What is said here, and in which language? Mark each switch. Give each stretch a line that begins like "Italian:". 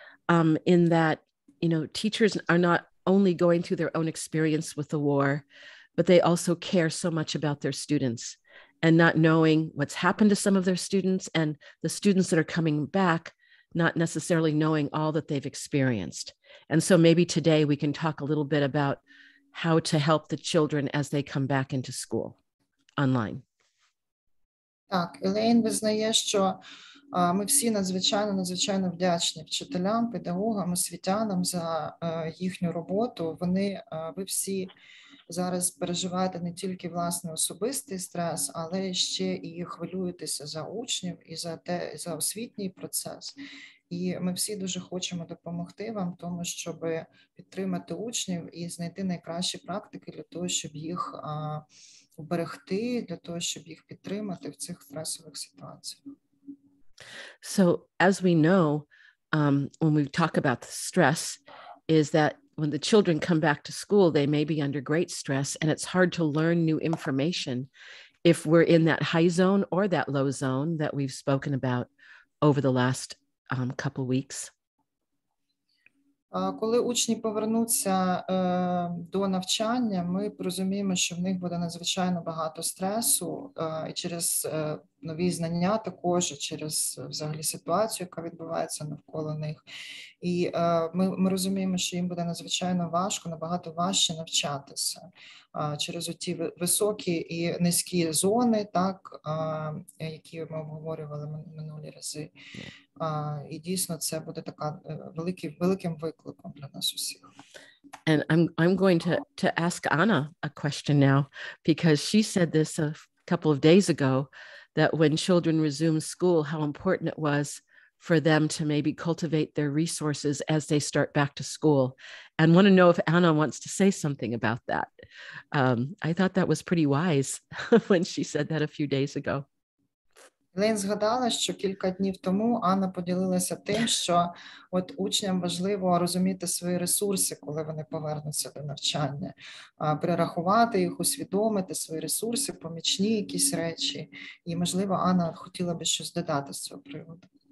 English: In that, teachers are not only going through their own experience with the war, but they also care so much about their students, and not knowing what's happened to some of their students, and the students that are coming back, not necessarily knowing all that they've experienced. And so maybe today we can talk a little bit about how to help the children as they come back into school online.
Ukrainian: Так, Елейн визнає, що ми всі надзвичайно вдячні вчителям, педагогам, освітянам за їхню роботу. Ви всі зараз переживаєте не тільки власний особистий стрес, але ще і хвилюєтеся за учнів і за освітній процес. І ми всі дуже хочемо допомогти вам в тому, щоб підтримати учнів і знайти найкращі практики для того, щоб їх уберегти, для того, щоб їх підтримати в цих стресових ситуаціях.
English: So as we know, when we talk about the stress, is that when the children come back to school, they may be under great stress, and it's hard to learn new information if we're in that high zone or that low zone that we've spoken about over the last couple weeks.
Ukrainian: Коли учні повернуться до навчання, ми розуміємо, що в них буде надзвичайно багато стресу, і через нові знання також, і через взагалі ситуацію, яка відбувається навколо них. І ми розуміємо, що їм буде надзвичайно важко, набагато важче навчатися через ті високі і низькі зони, так, які ми обговорювали минулі рази. І дійсно це буде така великим викликом для нас усіх.
English: And I'm going to ask Anna a question now, because she said this a couple of days ago, that when children resume school, how important it was for them to maybe cultivate their resources as they start back to school. And want to know if Anna wants to say something about that. I thought that was pretty wise when she said that a few days ago.
Ukrainian: Лейн згадала, що кілька днів тому Анна поділилася тим, що от учням важливо розуміти свої ресурси, коли вони повернуться до навчання, перерахувати їх, усвідомити свої ресурси, помічні якісь речі. І, можливо, Анна хотіла би щось додати з цього приводу.